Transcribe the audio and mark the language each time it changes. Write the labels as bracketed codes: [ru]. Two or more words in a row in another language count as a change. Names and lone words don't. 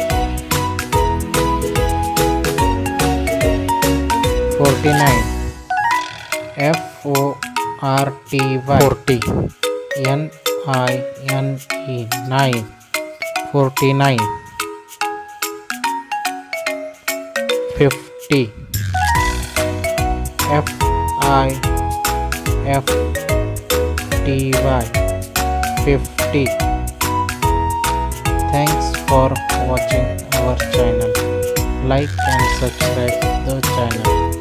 [en] 49 F O R T Y 40 N I N E 9 49 50 F I F T Y 50 Thanks for watching our channel. Like and subscribe the channel.